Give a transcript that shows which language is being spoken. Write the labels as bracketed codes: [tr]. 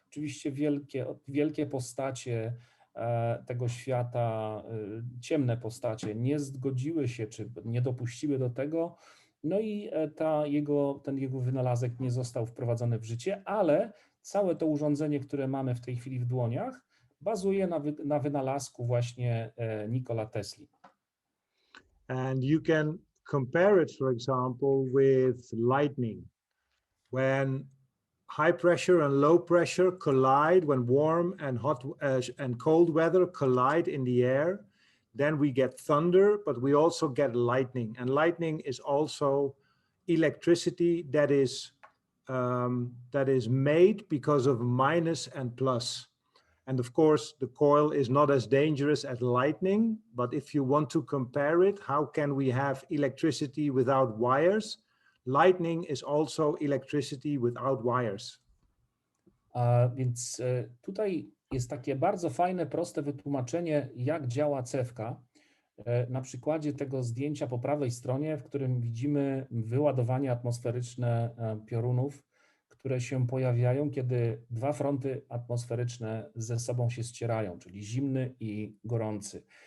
[pl] Oczywiście wielkie postacie tego świata, ciemne postacie nie zgodziły się, czy nie dopuściły do tego. No i ten jego wynalazek nie został wprowadzony w życie, ale całe to urządzenie, które mamy w tej chwili w dłoniach, bazuje na wynalazku właśnie Nikola Tesli. [en] And you can compare it, for example, with lightning. When high pressure and low pressure collide, when warm and hot and cold weather collide in the air, then we get thunder, but we also get lightning. And lightning is also electricity that is that is made because of minus and plus. And of course, the coil is not as dangerous as lightning, but if you want to compare it, how can we have electricity without wires? Lightning is also electricity without wires. [pl] Więc tutaj jest takie bardzo fajne, proste wytłumaczenie, jak działa cewka. Na przykładzie tego zdjęcia po prawej stronie, w którym widzimy wyładowanie atmosferyczne piorunów, które się pojawiają, kiedy dwa fronty atmosferyczne ze sobą się ścierają, czyli zimny i gorący.